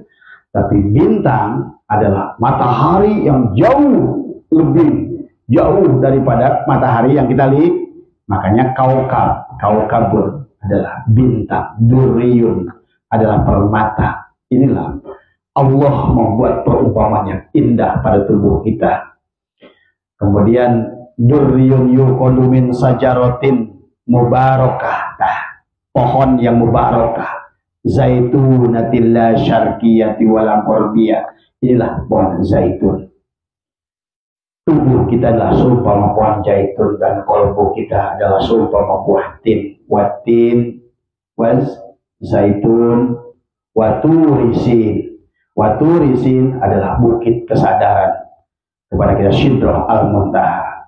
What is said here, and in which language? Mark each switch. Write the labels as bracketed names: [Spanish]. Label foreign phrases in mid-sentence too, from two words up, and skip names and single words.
[Indonesian] Tapi bintang adalah matahari yang jauh lebih jauh daripada matahari yang kita lihat. Makanya kaukabun adalah bintang. Durriyun adalah permata. Inilah Allah membuat perumpamaan yang indah pada tubuh kita. [Arabic] Kemudian دري يوقد من شجرة مباركة. [Indonesian] Pohon yang [Arabic] مباركة، زيتونة لا شرقية ولا غربية. [Indonesian] Inilah pohon zaitun. Tubuh kita adalah seumpama pohon zaitun dan kolbu kita adalah seumpama buah tin. [Arabic] والتين والزيتون وطور سينين. [Indonesian] Waturisin adalah bukit kesadaran kepada kita, Sidrah al-Muntaha.